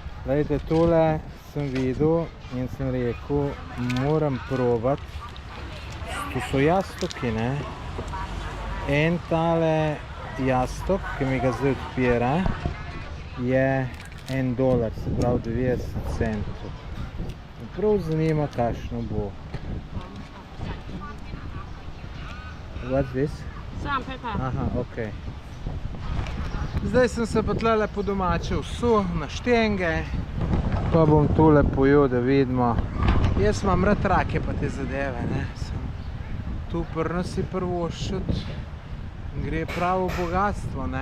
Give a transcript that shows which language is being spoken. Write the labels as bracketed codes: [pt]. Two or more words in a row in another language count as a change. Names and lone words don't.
[sl] Glejte, tole sem videl in sem rekel, moram probat. Tu so jastoki, ne? En tale jastok, ki mi ga zdaj odpira, je $1, se pravi 90 centov. Prav zanima, kakšno bo. [en] What's this? Salt and pepper. [sl] Aha, ok. Zdaj sem se pa tlele po domače vsul na štenge, pa bom tole pojel, da vidimo. Jaz imam rad rake pa te zadeve, ne. Tu prno si prvoščut, gre pravo bogatstvo, ne.